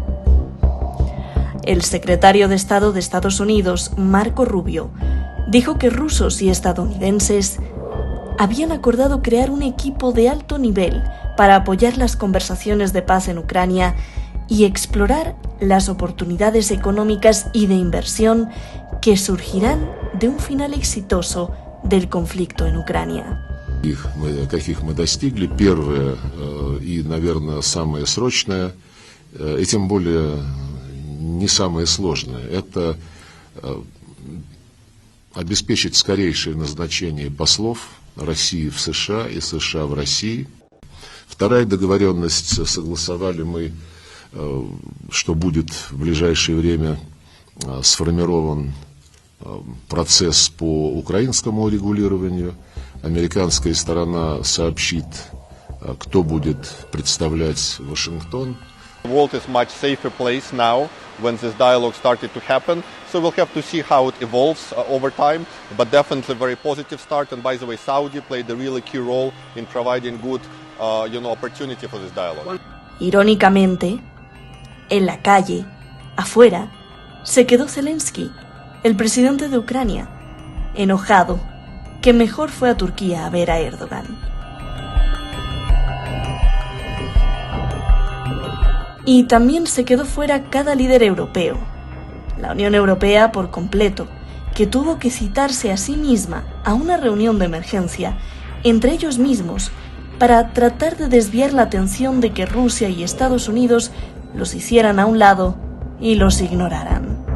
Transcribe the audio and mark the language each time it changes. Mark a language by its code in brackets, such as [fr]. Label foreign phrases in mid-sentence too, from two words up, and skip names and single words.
[es] El secretario de Estado de Estados Unidos, Marco Rubio, dijo que rusos y estadounidenses habían acordado crear un equipo de alto nivel para apoyar las conversaciones de paz en Ucrania y explorar las oportunidades económicas y de inversión que surgirán de un final exitoso del conflicto en Ucrania. [ru] Каких мы достигли, первое и, наверное, самое срочное, и тем более не самое сложное, это обеспечить скорейшее назначение послов России в США и США в России. Вторая договоренность, согласовали мы, что будет в ближайшее время сформирован процесс по украинскому урегулированию. Американская сторона сообщит, кто будет представлять Вашингтон. [en] The world is a much safer place now when this dialogue started to happen. So we'll have to see how it evolves over time, but definitely a very positive start. And by the way, Saudi played a really key role in providing good, opportunity for this dialogue. [es] Irónicamente, en la calle, afuera, se quedó Zelensky, el presidente de Ucrania, enojado, que mejor fue a Turquía a ver a Erdogan. Y también se quedó fuera cada líder europeo, la Unión Europea por completo, que tuvo que citarse a sí misma a una reunión de emergencia entre ellos mismos para tratar de desviar la atención de que Rusia y Estados Unidos los hicieran a un lado y los ignoraran.